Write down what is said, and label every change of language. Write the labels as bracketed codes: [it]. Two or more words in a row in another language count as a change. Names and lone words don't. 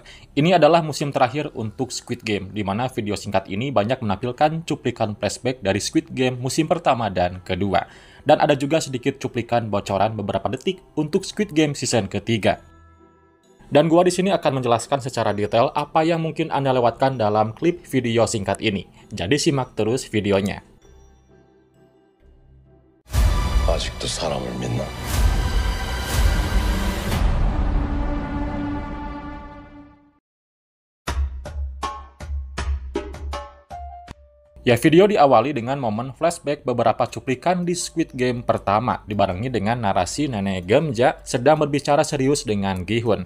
[id] Ini adalah musim terakhir untuk Squid Game, di mana video singkat ini banyak menampilkan cuplikan flashback dari Squid Game musim pertama dan kedua. Dan ada juga sedikit cuplikan bocoran beberapa detik untuk Squid Game Season ketiga. Dan gua di sini akan menjelaskan secara detail apa yang mungkin Anda lewatkan dalam klip video singkat ini. Jadi simak terus videonya. [ko] 아직도 사람을 믿나? [id] Ya, video diawali dengan momen flashback beberapa cuplikan di Squid Game pertama, dibarengi dengan narasi nenek Gemja sedang berbicara serius dengan Gi-hun.